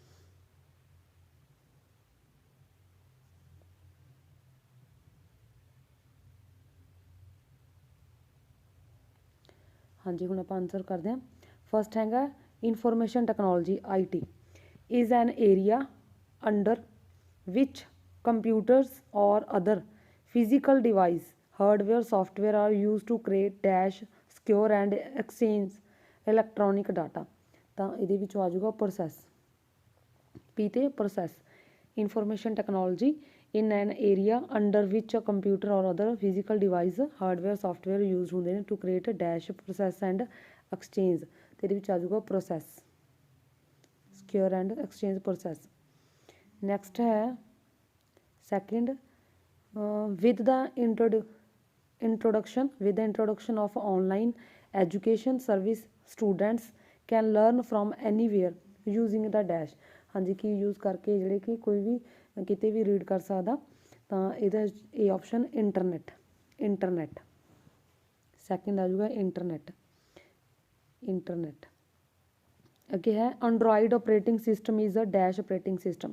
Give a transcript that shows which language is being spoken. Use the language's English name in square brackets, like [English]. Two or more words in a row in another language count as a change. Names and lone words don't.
[Punjabi] ਹਾਂਜੀ, ਹੁਣ ਆਪਾਂ ਆਨਸਰ ਕਰਦੇ ਹਾਂ। [English] ਫਸਟ ਹੈਗਾ information technology IT is an area under which computers or other physical device hardware software are used to create dash secure and exchange electronic data। [Punjabi] ਤਾਂ ਇਹਦੇ ਵਿੱਚੋਂ ਆ ਜਾਊਗਾ ਪ੍ਰੋਸੈਸ, P ਤੇ ਪ੍ਰੋਸੈਸ। [English] information technology in an area under which computer or other physical device hardware software use [Punjabi] ਹੁੰਦੇ ਨੇ [English] to create dash process and exchange. [Punjabi] ਅਤੇ ਇਹਦੇ ਵਿੱਚ ਆ ਜਾਊਗਾ ਪ੍ਰੋਸੈਸ, [English] secure and exchange process. ਨੈਕਸਟ ਹੈ second with the introduction of online education service students can learn from anywhere using the dash। [Punjabi] ਹਾਂਜੀ, ਕੀ ਯੂਜ਼ ਕਰਕੇ ਜਿਹੜੇ ਕਿ ਕੋਈ ਵੀ ਕਿਤੇ ਵੀ ਰੀਡ ਕਰ ਸਕਦਾ, ਤਾਂ ਇਹਦਾ ਇਹ ਆਪਸ਼ਨ ਇੰਟਰਨੈਟ। ਇੰਟਰਨੈਟ ਸੈਕਿੰਡ ਆ ਜਾਊਗਾ ਇੰਟਰਨੈਟ। ਇੰਟਰਨੈਟ। ਅੱਗੇ ਹੈ [English] android operating system is a dash operating system.